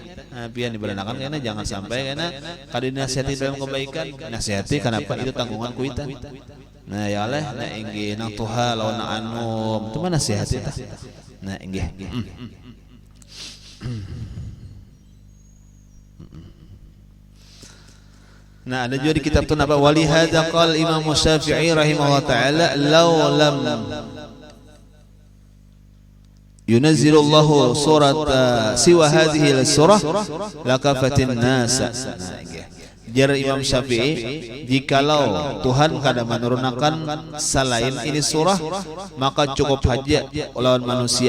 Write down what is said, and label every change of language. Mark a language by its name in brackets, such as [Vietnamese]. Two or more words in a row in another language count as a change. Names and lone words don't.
[Banjar] Nah, pian diberanakan karena jangan sampai karena kada dinasihati dalam kebaikan, nasihati kenapa itu tanggungan kuitan. Nah, ya Allah, nah inggih nang tuha lawan anu, itu mana nasihati tah. Nah, inggih. Nah, ada juga di kitab tu apa [Arabic] ولهذا قال الإمام الشافعي رحمه الله تعالى لو لم ينزل الله سورة سوى هذه السورة لكفت الناس. [Banjar] Jar Imam Syafi'i jikalau Tuhan kada menurunkan selain ini surah maka cukup saja lawan manusia.